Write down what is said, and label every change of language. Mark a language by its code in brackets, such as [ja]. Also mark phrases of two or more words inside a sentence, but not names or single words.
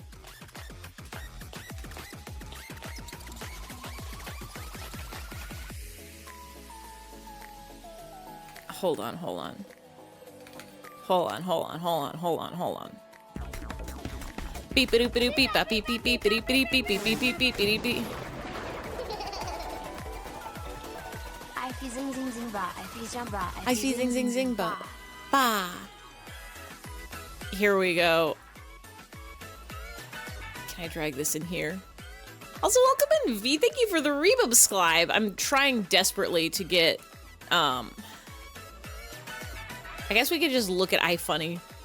[en] Hold on. Beep a doop a doop beep a beep beep beep beep beep beep beep beep beep beep beep beep. I feel zing zing zing ba. I feel jump ba. I see zing zing zing ba. Ba. Here we go. Can I drag this in here? Also, welcome in, V. Thank you for the resubscribe. I'm trying desperately to get, I guess we could just look at iFunny.